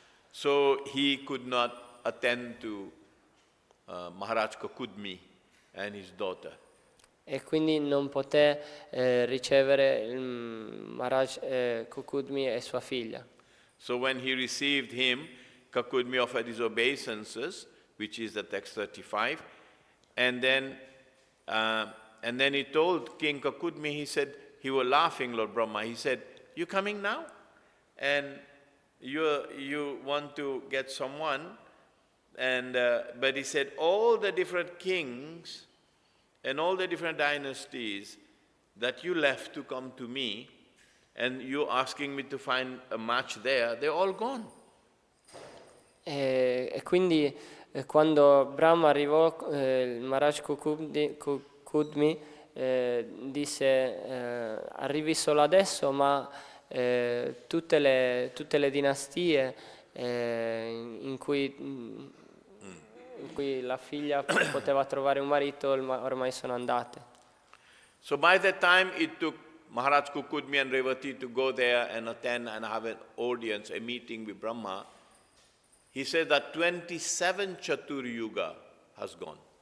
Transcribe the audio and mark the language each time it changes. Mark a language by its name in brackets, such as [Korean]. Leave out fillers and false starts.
[English] So he could not attend to Maharaj Kakudmi and his daughter. [Italian] E quindi non poté ricevere il Maharaj Kukudmi e sua figlia. [English] So when he received him, Kakudmi offered his obeisances, which is the text 35, and then he told King Kakudmi, he said, he was laughing, Lord Brahma, he said, "You coming now? And you want to get someone?" And but he said, all the different kings and all the different dynasties that you left to come to me, and you asking me to find a match there, they're all gone. [Italian] E quindi quando Brahma arrivò, il Maharaj Kukudmi disse arrivi solo adesso, ma tutte le dinastie in cui la figlia poteva trovare un marito ormai sono andate. [English] So by that time it took Maharaj Kukudmi and Revati to go there and attend and have an audience, a meeting with Brahma. He said that 27 Chatur Yuga has gone.